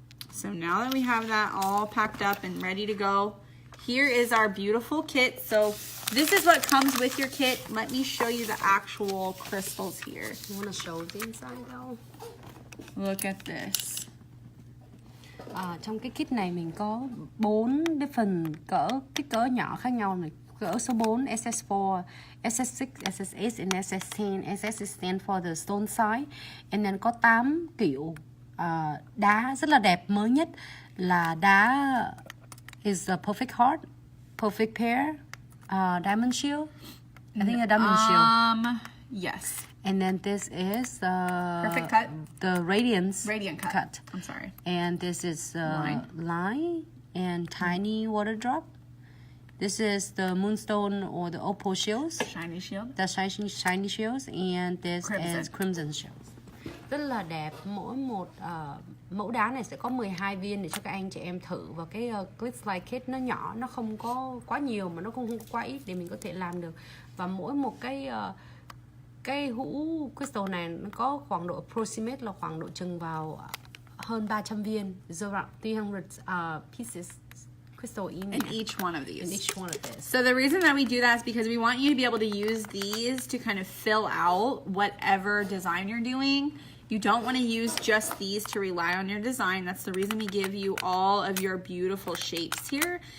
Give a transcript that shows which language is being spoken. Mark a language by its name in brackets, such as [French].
[English] So now that we have that all packed up and ready to go, here is our beautiful kit. So this is what comes with your kit. Let me show you the actual crystals here. You want to show the inside though? Look at this. [Vietnamese] Trong cái kit này mình có 4 cái phần kích cỡ nhỏ khác nhau này. Cỡ số 4 SS4, SS6, SS8 and SS10. [English] SS stand for the stone size. And then [Vietnamese] có 8 kiểu đá rất là đẹp. Mới nhất là đá [English] is a perfect heart, perfect pair, diamond shield. I think a diamond shield. Yes. And then this is Perfect cut. The radiant cut. I'm sorry. And this is line and tiny water drop. This is the moonstone or the opal shields. Shiny shield. The shiny shields, and this Crimson. is crimson shields. [Vietnamese] Rất là đẹp. Mỗi một mẫu đá này sẽ có 12 viên để cho các anh chị em thử. Và cái Glitz Light Kit nó nhỏ, nó không có quá nhiều mà nó cũng không quá ít để mình có thể làm được. Và mỗi một cái hũ crystal này nó có khoảng độ approximate là khoảng độ chừng vào hơn 300 viên. [English] It's around 300 pieces crystal in each one of these. In each one of this. So the reason that we do that is because we want you to be able to use these to kind of fill out whatever design you're doing. You don't want to use just these to rely on your design. That's the reason we give you all of your beautiful shapes here.